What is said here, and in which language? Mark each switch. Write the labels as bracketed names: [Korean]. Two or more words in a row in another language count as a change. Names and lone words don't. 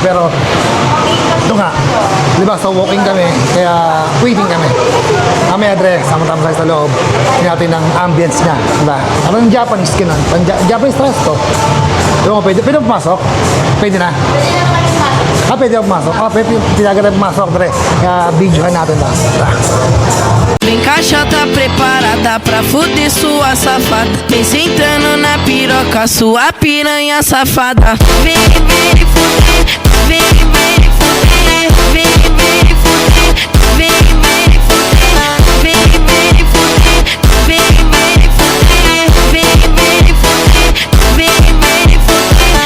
[Filipino] Pero ito nga, di ba, so walking kami, kaya waiting kami. Mamaya, Dre, sama-tama tayo sa loob, tingnan natin ang ambience niya, di ba? Ano yung Japanese kinon? [English] Japanese resto. [Filipino] Di ba, pwede pumasok? Pwede na? Pwede na pumasok? Pwede na pumasok, Dre. Kaya videohan natin na. [Portuguese] Vem caixa, tá preparada pra fuder sua safada. Vem sentando na piroca, sua piranha safada. Vem, vem fuder, vem, vem fuder, vem, vem fuder, vem, vem fuder, vem, vem fuder, vem, vem fuder, vem, vem fuder, vem, vem fuder.